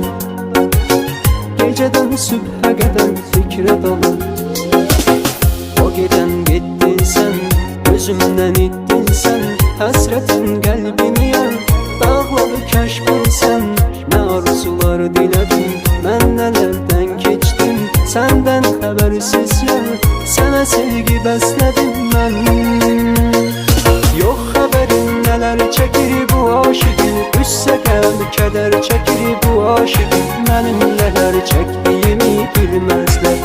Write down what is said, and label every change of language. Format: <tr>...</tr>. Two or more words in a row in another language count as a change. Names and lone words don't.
<az>Gecədən sübhə qədər fikrə dalır. O gedən getdin sən, gözümdən itdin sən. Həsrətin qəlbimi yar, dağları kəşfin sən. Nə arzular dilədim, mən nələrdən keçdim.</az> <tr>Senden habersiz yer, sana sevgi besledim ben. Yok haberin neler çekir bu aşıkın. Düşse hem keder çekir bu aşıkın. Benim neler çektiğimi bilmezler.</tr>